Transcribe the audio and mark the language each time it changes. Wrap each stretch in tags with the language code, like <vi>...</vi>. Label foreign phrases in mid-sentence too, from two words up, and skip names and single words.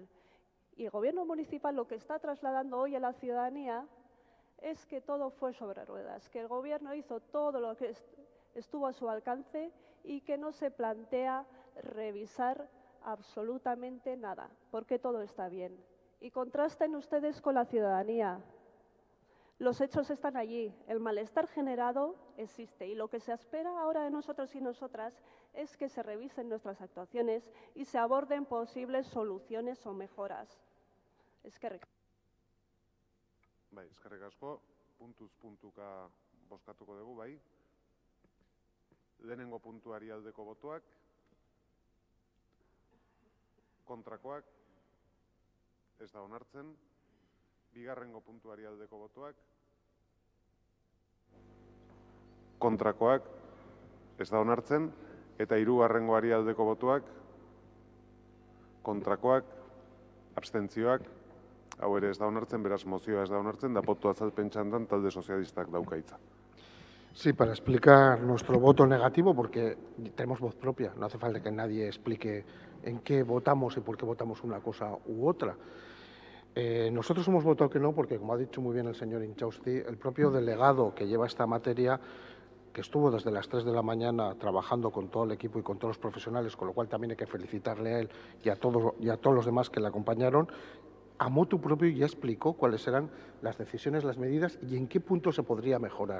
<es>Y el gobierno municipal lo que está trasladando hoy a la ciudadanía es que todo fue sobre ruedas, que el gobierno hizo todo lo que estuvo a su alcance y que no se plantea revisar absolutamente nada, porque todo está bien. Y contrasten ustedes con la ciudadanía. Los hechos están allí, el malestar generado existe y lo que se espera ahora de nosotros y nosotras es que se revisen nuestras actuaciones y se aborden posibles soluciones o mejoras.</es> <eu>Eskerrik. Bai, eskerrik asko, puntuz puntuka bozkatuko dugu, bai. Lehenengo puntuari aldeko botoak, kontrakoak, ez da onartzen. Bigarrengo puntuari aldeko botoak, kontrakoak, ez da onartzen. Eta hirugarrengoari aldeko botoak, kontrakoak, abstentzioak, hau ere ez da onartzen, beraz mozioa ez da onartzen, da boto azalpen txandan talde sozialistak dauka hitza.</eu> <es>Sí, para explicar nuestro voto negativo, porque tenemos voz propia, no hace falta que nadie explique en qué votamos y por qué votamos una cosa u otra. Nosotros hemos votado que no porque, como ha dicho muy bien el señor Inchausti, el propio delegado que lleva esta materia, que estuvo desde las 3 de la mañana trabajando con todo el equipo y con todos los profesionales, con lo cual también hay que felicitarle a él y a todos los demás que le acompañaron, a motu propio ya explicó cuáles eran las decisiones, las medidas y en qué punto se podría mejorar.</es>